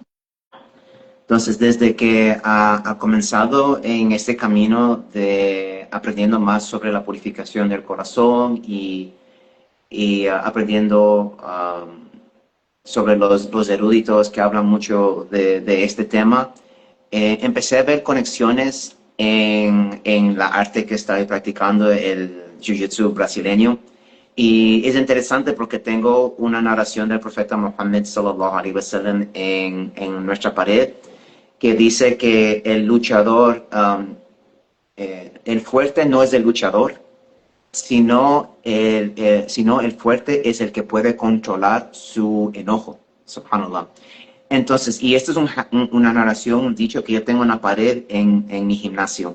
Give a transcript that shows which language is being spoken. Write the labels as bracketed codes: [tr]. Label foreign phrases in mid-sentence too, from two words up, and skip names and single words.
[es] Entonces, desde que ha comenzado en este camino de aprendiendo más sobre la purificación del corazón y aprendiendo sobre los eruditos que hablan mucho de este tema, empecé a ver conexiones en la arte que estoy practicando, el Jiu-Jitsu brasileño. Y es interesante porque tengo una narración del profeta Muhammad [ar] صلى الله عليه وسلم [es] en nuestra pared, que dice que el luchador, el fuerte no es el luchador, sino el fuerte es el que puede controlar su enojo. Subhanallah. Entonces, y esta es una narración, un dicho que yo tengo en la pared en mi gimnasio.